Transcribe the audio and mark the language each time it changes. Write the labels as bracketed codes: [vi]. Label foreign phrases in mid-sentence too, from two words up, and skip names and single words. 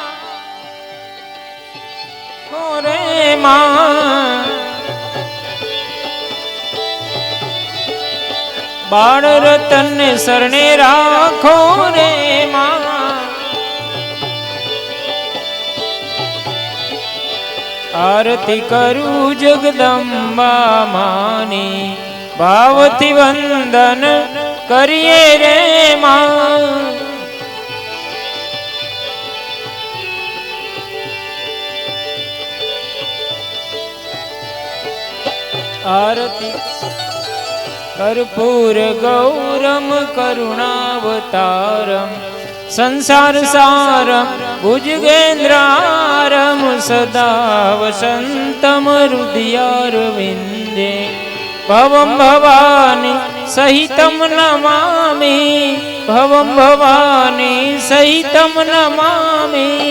[gu] રે માં બાળ રતન શરણે રાખો રે માં આરતી કરું જગદંબા માની ભાવથી વંદન કરીએ રે માં [sa] આરતી कर्पूर गौरम करुणावतारम संसार सारम भुजगेन्द्रारम सदा वसंतम हृदयारविंदे भवं भवानी सहितं नमामि भवं भवानी सहितं नमामि